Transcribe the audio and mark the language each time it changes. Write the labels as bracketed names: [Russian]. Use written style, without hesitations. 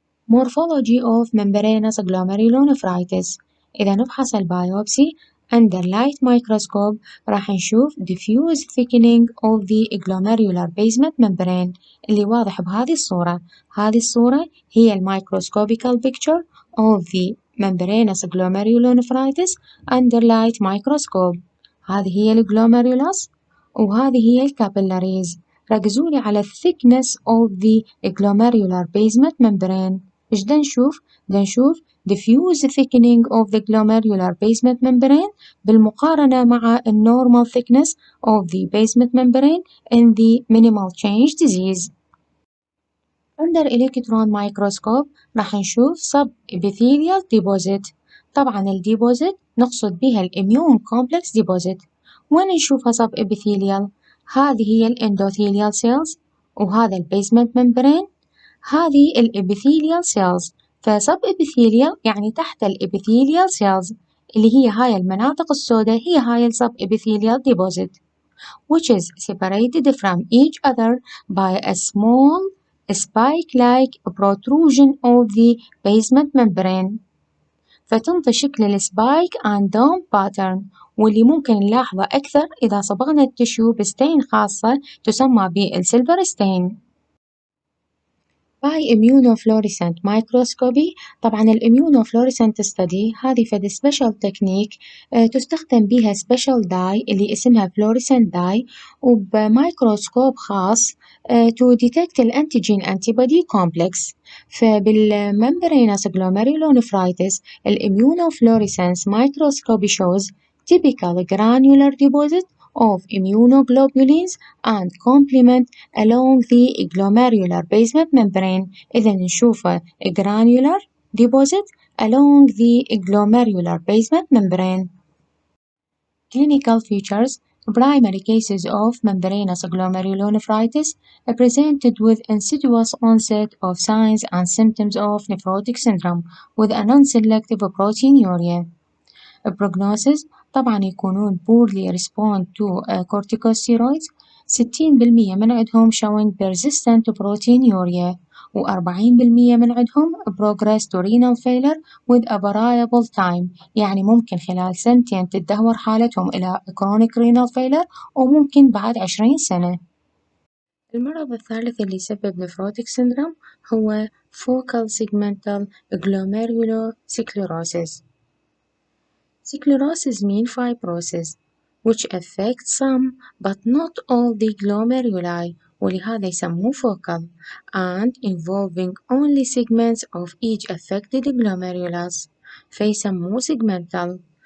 [English] Morphology of membranous glomerulonephritis: [Arabic] إذا نفحص البايوبسي [English] under light microscope [Arabic] راح نشوف [English] diffuse thickening of the glomerular basement membrane [Arabic] اللي واضح بهذه الصورة. هذه الصورة هي [English] microscopical picture of the membranous glomerulonephritis under light microscope. [Arabic] هذه هي الجلوميرولوس وهذه هي الكابيلاريز. ركزوا لي على [English] thickness of the glomerular basement membrane. [Arabic] إيش دا نشوف؟ دا نشوف [English] diffuse thickening of the glomerular basement membrane [Arabic] بالمقارنة مع [English] normal thickness of the basement membrane in the minimal change disease. Under electron microscope [Arabic] راح نشوف [English] sub-epithelial deposit. [Arabic] طبعا الديبوزيت نقصد بها الاميون كومبلكس ديبوزيت. وين نشوفها sub-epithelial؟ هذه هي الاندوثيليال سيلز وهذا البيزمنت ممبرين، هذه الابيثيليال سيلز. فسب ابيثيليال يعني تحت الابيثيليال سيلز اللي هي هاي المناطق السوداء، هي هاي السب [English] epithelial deposit which is separated from each other by a small spike-like protrusion of the basement membrane. [Arabic] فتنطي شكل السبايك [English] and dome pattern، [Arabic] واللي ممكن نلاحظه أكثر إذا صبغنا التشو بستين خاصة تسمى بالسيلفر ستين. [English] by immunofluorescent microscopy. [Arabic] طبعا الاميونوفلوريسنت ستدي هذه فد سبيشال تكنيك تستخدم بها سبيشال داي اللي اسمها فلوريسنت داي وبميكروسكوب خاص [English] to detect [Arabic] الانتيجين antibody complex. [English] فبالممبرينس glomerulonephritis الاميونوفلوريسنس microscopy shows typical granular deposit of immunoglobulins and complement along the glomerular basement membrane. [Arabic] إذا نشوفه [English] granular deposit along the glomerular basement membrane. Clinical features: primary cases of membranous glomerulonephritis presented with insidious onset of signs and symptoms of nephrotic syndrome with a non-selective proteinuria. prognosis [Arabic] طبعا يكونون [English] poorly respond to corticosteroids 60% [Arabic] من عندهم [English] showing persistent proteinuria و40% من عندهم progress to renal failure with a variable time. [Arabic] يعني ممكن خلال سنتين تتدهور حالتهم إلى [English] chronic renal failure [Arabic] وممكن بعد 20 سنة. المرض الثالث اللي يسبب [English] nephrotic syndrome [Arabic] هو [English] focal segmental glomerulosclerosis. Sclerosis means fibrosis which affects some but not all the glomeruli [Arabic] ولهذا يسموه [English] focal and involving only segments of each affected glomerulus [Arabic] فيسموه [English] segmental.